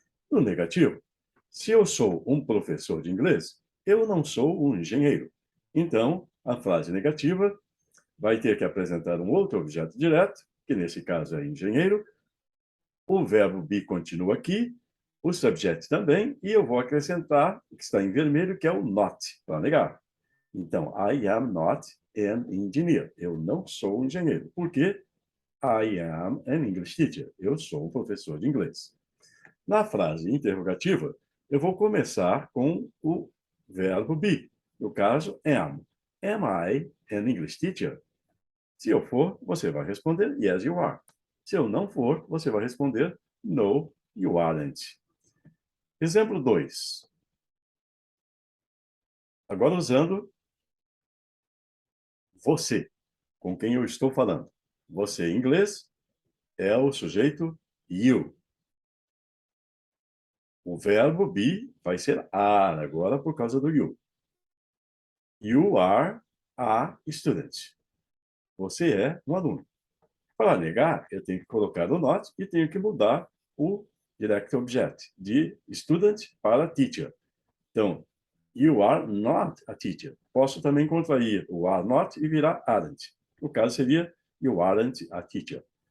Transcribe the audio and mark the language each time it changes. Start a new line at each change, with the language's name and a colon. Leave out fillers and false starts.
Portuguese: No negativo, se eu sou um professor de inglês, eu não sou um engenheiro. Então, a frase negativa vai ter que apresentar um outro objeto direto, que nesse caso é engenheiro. O verbo be continua aqui, o subject também, e eu vou acrescentar o que está em vermelho, que é o not, para negar.
English: Então, I am not an engineer.
Portuguese: Eu não sou um engenheiro. Por quê?
English: I am an English teacher.
Portuguese: Eu sou um professor de inglês. Na frase interrogativa, eu vou começar com o verbo be. No caso,
English: am. Am I an English teacher?
Portuguese: Se eu for, você vai responder
English: yes, you are.
Portuguese: Se eu não for, você vai responder
English: no, you aren't.
Portuguese: Exemplo 2. Agora usando você, com quem eu estou falando. Você, em inglês, é o sujeito you. O verbo be vai ser are agora por causa do you.
English: You are a student.
Portuguese: Você é um aluno. Para negar, eu tenho que colocar o not e tenho que mudar o direct object de student para teacher.
English: Então, you are not a teacher.
Portuguese: Posso também contrair o are not e virar aren't. No caso seria
English: you aren't a teacher.